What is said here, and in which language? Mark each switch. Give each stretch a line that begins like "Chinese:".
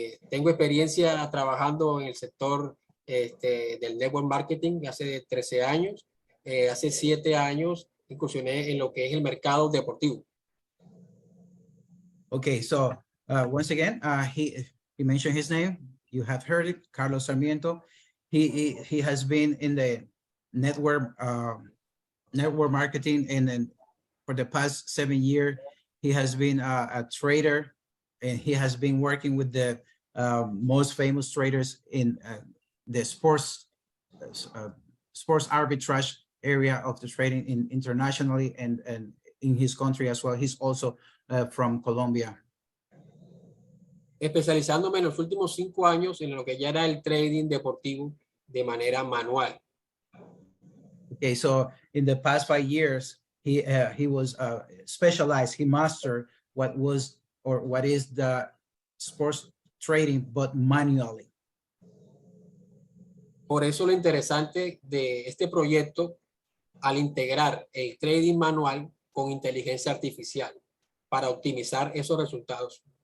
Spanish: Tengo experiencia trabajando en el sector del network marketing hace 13 años. Hace 7 años incursioné en lo que es el mercado deportivo.
English: Okay, so once again, he mentioned his name. You have heard it, Carlos Sarmiento. He has been in the network marketing, and then for the past 7 years, he has been a trader, and he has been working with the most famous traders in the sports arbitrage area of the trading internationally and in his country as well. He's also from Colombia.
Spanish: Especializándome en los últimos 5 años en lo que ya era el trading deportivo de manera manual.
English: Okay, so in the past 5 years, he was specialized. He mastered what is the sports trading, but manually.
Spanish: Por eso lo interesante de este proyecto al integrar el trading manual con inteligencia artificial para optimizar esos resultados.